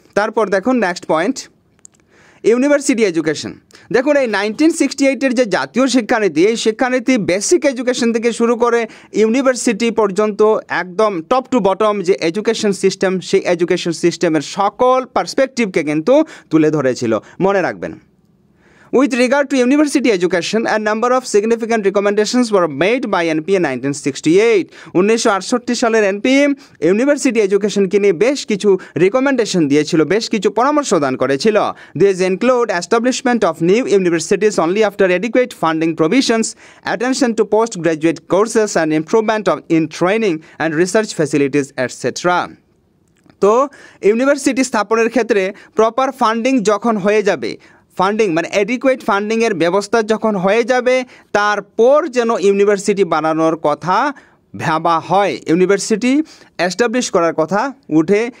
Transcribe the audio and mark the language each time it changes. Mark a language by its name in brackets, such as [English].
[Bangla] তারপর দেখুন next point, university education. দেখুন এই 1968-এর যে জাতীয় শিক্ষানীতি, এই শিক্ষানীতি বেসিক এডুকেশন থেকে শুরু করে ইউনিভার্সিটি পর্যন্ত একদম টপ টু বটম যে এডুকেশন সিস্টেম, সেই এডুকেশন সিস্টেমের সকল পার্সপেক্টিভকে কিন্তু তুলে ধরেছিল। মনে রাখবেন, [English] with regard to university education, a number of significant recommendations were made by NPA 1968. [Bangla] 1968 সালের এনপিএ ইউনিভার্সিটি এডুকেশনকে নিয়ে বেশ কিছু রিকমেন্ডেশন দিয়েছিল, বেশ কিছু পরামর্শ দান করেছিল। [English] These include establishment of new universities only after adequate funding provisions, attention to postgraduate courses and improvement in training and research facilities, etc. [Bangla] তো ইউনিভার্সিটি স্থাপনের ক্ষেত্রে প্রপার ফান্ডিং যখন হয়ে যাবে, ফান্ডিং মানে অ্যাডিকুয়েট ফান্ডিংয়ের ব্যবস্থা যখন হয়ে যাবে, তারপর যেন ইউনিভার্সিটি বানানোর কথা ভাবা হয়, ইউনিভার্সিটি এস্টাবলিশ করার কথা উঠে।